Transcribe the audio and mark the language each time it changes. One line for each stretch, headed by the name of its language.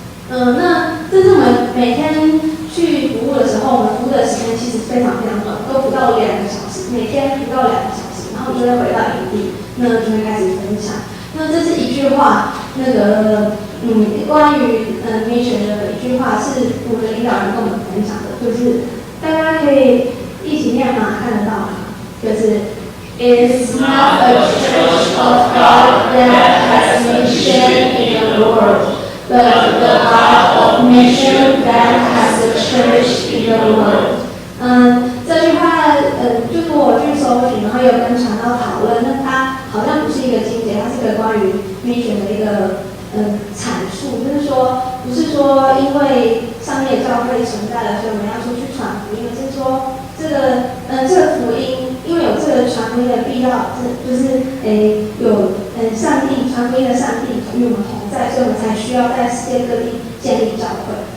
Chinese: 那这是我们每天去服务的时候，我们服务的时间其实非常非常短，都不到2个小时，每天不到2个小时，然后就会回到营地，那就会开始分享。那这是一句话，那个关于mission的一句话，是我们的领导人跟我们分享的，就是大家可以一起念吗？看得到吗？就是
English: It's not a church of God that has mission in the world. but the God of mission that has a church in the world。
Chinese: 这句话就是我去搜寻，然后有跟传道讨论，那它好像不是一个经节，它是个关于 mission 的一个阐述，就是说不是说因为上面教会存在了，所以我们要出去传福音，而是说这个福音，因为有这个传福音的必要，就是有上帝传福音的上帝与我们同在，所以我们才需要在世界各地建立教会。